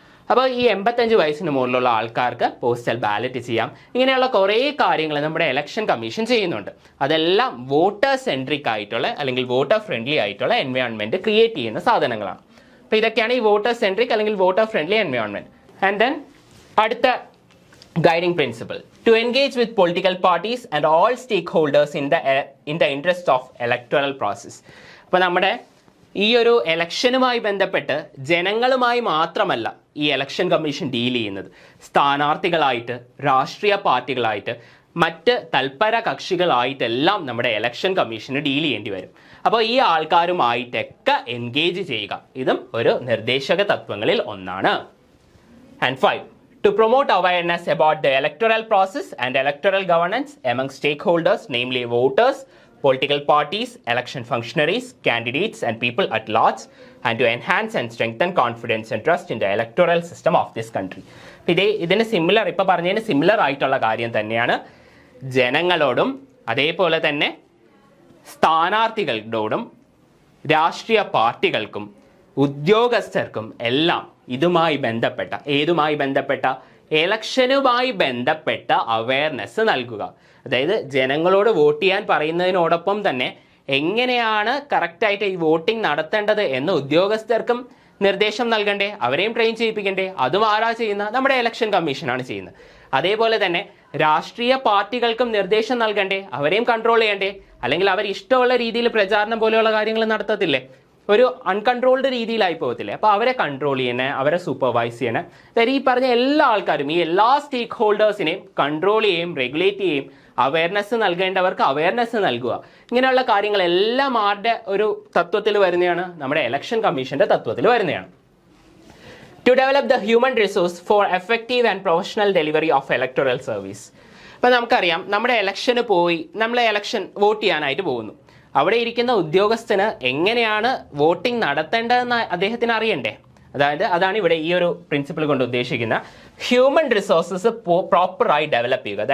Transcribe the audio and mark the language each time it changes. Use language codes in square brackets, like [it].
[ml] അപ്പോൾ ഈ 85 വയസ്സിന് മുകളിലുള്ള ആൾക്കാർക്ക് പോസ്റ്റൽ ബാലറ്റ് ചെയ്യാം. ഇങ്ങനെയുള്ള കുറേ കാര്യങ്ങൾ നമ്മുടെ ഇലക്ഷൻ കമ്മീഷൻ ചെയ്യുന്നുണ്ട്. അതെല്ലാം വോട്ടർ സെൻട്രിക് ആയിട്ടുള്ള അല്ലെങ്കിൽ വോട്ടർ ഫ്രണ്ട്ലി ആയിട്ടുള്ള എൻവയോൺമെൻറ്റ് ക്രിയേറ്റ് ചെയ്യുന്ന സാധനങ്ങളാണ്. അപ്പോൾ ഇതൊക്കെയാണ് ഈ വോട്ടർ സെൻട്രിക് അല്ലെങ്കിൽ voter friendly environment. And then അടുത്ത guiding principle, [en] to engage with political parties and all stakeholders in the interest of electoral process. [ml] അപ്പോൾ നമ്മുടെ ഈ ഒരു ഇലക്ഷനുമായി ബന്ധപ്പെട്ട് ജനങ്ങളുമായി മാത്രമല്ല ഈ ഇലക്ഷൻ കമ്മീഷൻ ഡീൽ ചെയ്യുന്നത്, സ്ഥാനാർത്ഥികളായിട്ട്, രാഷ്ട്രീയ പാർട്ടികളായിട്ട്, മറ്റ് തൽപര കക്ഷികളായിട്ടെല്ലാം നമ്മുടെ ഇലക്ഷൻ കമ്മീഷന് ഡീൽ ചെയ്യേണ്ടി വരും. അപ്പോൾ ഈ ആൾക്കാരുമായിട്ടൊക്കെ എൻഗേജ് ചെയ്യുക, ഇതും ഒരു നിർദ്ദേശക തത്വങ്ങളിൽ ഒന്നാണ്. [en] And 5, to promote awareness about the electoral process and electoral governance among stakeholders, namely voters, political parties, election functionaries, candidates and people at large, and to enhance and strengthen confidence and trust in the electoral system of this country. [ml] ഇതിന് similar, ഇപ്പോൾ പറഞ്ഞതിന് similar ആയിട്ടുള്ള കാര്യം തന്നെയാണ് ജനങ്ങളോടും അതേപോലെ തന്നെ സ്ഥാനാർത്ഥികളോടും രാഷ്ട്രീയ പാർട്ടികൾക്കും ഉദ്യോഗസ്ഥർക്കും എല്ലാം ഇതുമായി ബന്ധപ്പെട്ട ഇലക്ഷനുമായി ബന്ധപ്പെട്ട അവയർനെസ് നൽകുക. അതായത് ജനങ്ങളോട് വോട്ട് ചെയ്യാൻ പറയുന്നതിനോടൊപ്പം തന്നെ എങ്ങനെയാണ് കറക്റ്റായിട്ട് ഈ വോട്ടിംഗ് നടത്തേണ്ടത് എന്ന് ഉദ്യോഗസ്ഥർക്കും നിർദ്ദേശം നൽകണ്ടേ, അവരെയും ട്രെയിൻ ചെയ്യിപ്പിക്കണ്ടേ? അതും ആരാ ചെയ്യുന്നത്? നമ്മുടെ ഇലക്ഷൻ കമ്മീഷനാണ് ചെയ്യുന്നത്. അതേപോലെ തന്നെ രാഷ്ട്രീയ പാർട്ടികൾക്കും നിർദ്ദേശം നൽകണ്ടേ, അവരെയും കൺട്രോൾ ചെയ്യണ്ടേ? അല്ലെങ്കിൽ അവർ ഇഷ്ടമുള്ള രീതിയിൽ പ്രചാരണം പോലെയുള്ള കാര്യങ്ങൾ നടത്തത്തില്ലേ? ഒരു അൺകൺട്രോൾഡ് രീതിയിലായി പോകത്തില്ലേ. അപ്പോൾ അവരെ കൺട്രോൾ ചെയ്യണേ, അവരെ സൂപ്പർവൈസ് ചെയ്യണേ. അതായത് ഈ പറഞ്ഞ എല്ലാ ആൾക്കാരും, ഈ എല്ലാ സ്റ്റേക്ക് ഹോൾഡേഴ്സിനെയും കൺട്രോൾ ചെയ്യുകയും റെഗുലേറ്റ് ചെയ്യുകയും അവയർനെസ് നൽകേണ്ടവർക്ക് അവയർനെസ് നൽകുക. ഇങ്ങനെയുള്ള കാര്യങ്ങളെല്ലാം ആരുടെ ഒരു തത്വത്തിൽ വരുന്നതാണ്? നമ്മുടെ ഇലക്ഷൻ കമ്മീഷന്റെ തത്വത്തിൽ വരുന്നതാണ്. [en] To develop the human resource for effective and professional delivery of electoral service. [ml] അപ്പോൾ നമുക്കറിയാം, നമ്മുടെ ഇലക്ഷന് പോയി, നമ്മളെ ഇലക്ഷൻ വോട്ട് ചെയ്യാനായിട്ട് പോകുന്നു. അവിടെ ഇരിക്കുന്ന ഉദ്യോഗസ്ഥന് എങ്ങനെയാണ് വോട്ടിംഗ് നടത്തേണ്ടതെന്ന് അദ്ദേഹത്തിന് അറിയണ്ടേ? അതാണ് ഇവിടെ ഈ ഒരു പ്രിൻസിപ്പിൾ കൊണ്ട് ഉദ്ദേശിക്കുന്ന ഹ്യൂമൻ റിസോഴ്സസ് പ്രോപ്പറായി ഡെവലപ്പ് ചെയ്യുക.